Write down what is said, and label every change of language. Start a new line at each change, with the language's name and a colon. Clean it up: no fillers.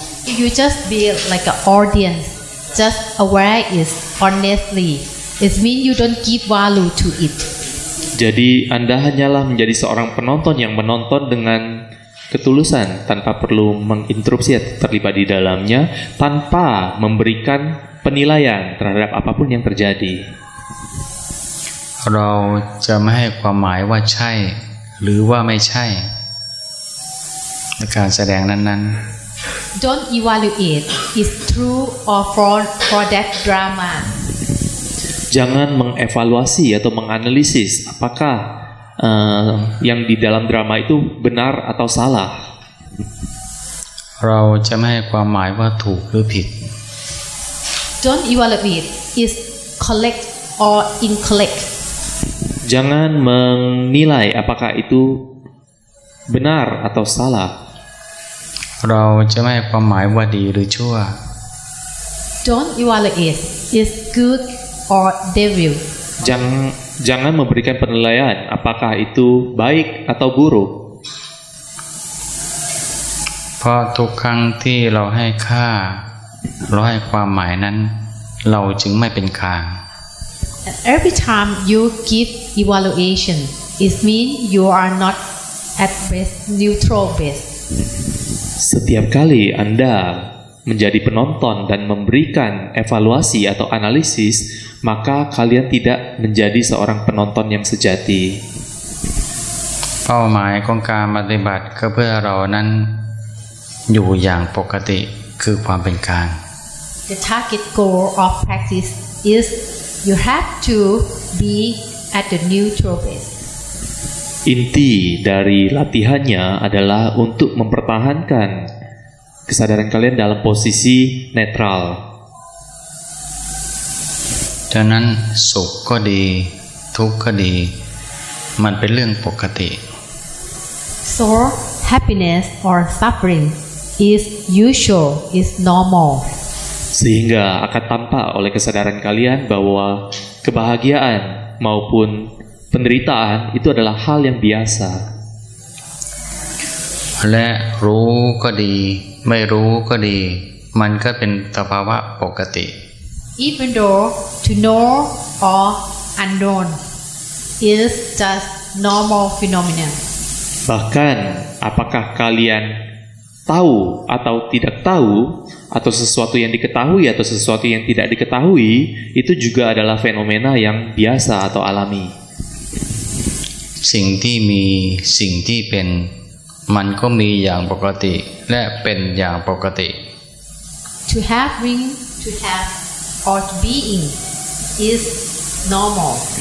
English: If you just be like an audience, just aware it honestly, it means you don't give value to it.
Indonesian: Jadi Anda hanyalah menjadi seorang penonton yang menonton dengan ketulusan tanpa perlu menginterupsi atau terlibat di dalamnya, tanpa memberikan penilaian terhadap apapun yang terjadi.
Thai: เราจะไม่ให้ความหมายว่าใช่หรือว่าไม่ใช่ในการแสดงนั้นๆ
English: Don't evaluate it's true or false for that drama.
Indonesian: Jangan mengevaluasi atau menganalisis apakah yang di dalam drama itu benar atau salah.
Thai: เราจะไม่ให้ความหมายว่าถูกหรือผิด
English: Don't evaluate it's correct or incorrect.
Indonesian: Jangan menilai apakah itu benar atau salah.
Thai: เราจะไม่ให้ความหมายว่าดีหรือชั่ว
English: Don't evaluate it's good or devil.
Indonesian: Jangan memberikan penilaian apakah itu baik atau buruk.
Thai: เพราะทุกครั้งที่เราให้ค่าเราให้ความหมายนั้นเราจึงไม่เป็นกลาง
English: And every time you give evaluation, it means you are not at best neutral base.
Indonesian: Setiap kali Anda menjadi penonton dan memberikan evaluasi atau analisis, maka kalian tidak menjadi seorang penonton yang sejati.
Thai: เป้าหมายของการปฏิบัติก็เพื่อเรานั้นอยู่อย่างปกติคือความเป็นกลาง
English: The target goal of practice is you have to be at the neutral base.
Indonesian: Inti dari latihannya adalah untuk mempertahankan kesadaran kalian dalam posisi netral.
Thai: ฉะนั้นสุขก็ดีทุกข์ก็ดีมันเป็นเรื่องปกติ
English: So happiness or suffering is usual, is normal.
Indonesian: Sehingga akan tampak oleh kesadaran kalian bahwa kebahagiaan maupun penderitaan itu adalah hal yang biasa.
Thai: และรู้ก็ดีไม่รู้ก็ดีมันก็เป็นสภาวะปกติ
English: Even though to know or unknown is just normal phenomenon.
Indonesian: Bahkan, apakah kalian tahu atau tidak tahu, atau sesuatu yang diketahui atau sesuatu yang tidak diketahui, itu juga adalah fenomena yang biasa atau alami.
Thai: สิ่งที่มีสิ่งที่เป็นมันก็มีอย่างปกติและเป็นอย่างปกติ
English: To having, to have, or to being is normal.